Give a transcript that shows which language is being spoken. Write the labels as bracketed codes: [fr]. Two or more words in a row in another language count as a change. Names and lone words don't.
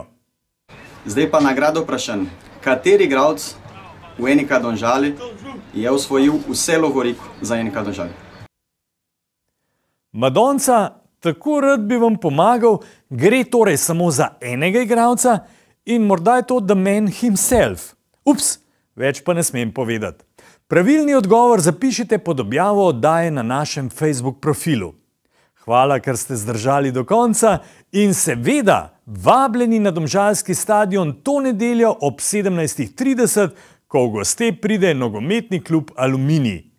[sl] Zdaj pa nagrado vprašanj. Kateri igralec v NK Domžale je osvojil vse lovoriko za NK Domžale? Madonca, tako rad bi vam pomagal, gre torej samo za enega igralca in morda je to [en] The Man himself. [sl] Ups, več pa ne smem povedati. Pravilni odgovor zapišite pod objavo oddaje na našem Facebook profilu. Hvala, ker ste zdržali do konca in seveda vabljeni na domžalski stadion to nedeljo ob 17:30, ko v goste pride nogometni klub Aluminij.